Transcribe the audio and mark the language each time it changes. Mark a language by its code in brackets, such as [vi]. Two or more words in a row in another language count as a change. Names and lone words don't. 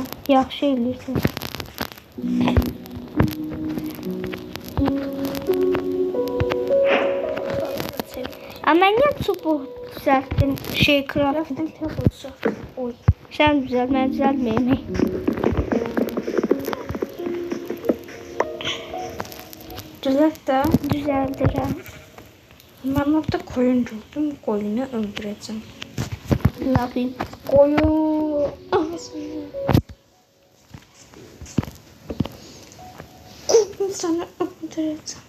[az] Yaxşı eləyirsən. Ama niye çubuq düzəltdin? [en] Crafting table. Oy. [az] Sən düzəlt, mən düzəltməyim. [tr] Düzelt de. [az] Düzəldirəm. [tr] Ben orada koyun gördüm. Koyunu öldüreceğim. Ne yapayım? Koyun. Ağzını. Koyun sana öldüreceğim.